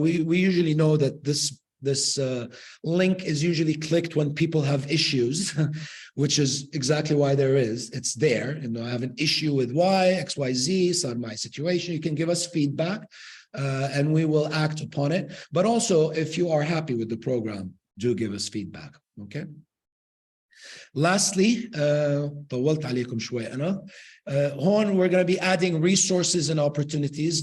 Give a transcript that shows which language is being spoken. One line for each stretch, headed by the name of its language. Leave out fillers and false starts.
English: We usually know that this link is usually clicked when people have issues, which is exactly why it's there. I have an issue with Y, X, Y, Z, so my situation. You can give us feedback, and we will act upon it. But also, if you are happy with the program, do give us feedback. Okay.
Arabic: Lastly, طولت عليكم شوي أنا.
English: هون we're going to be adding resources and opportunities.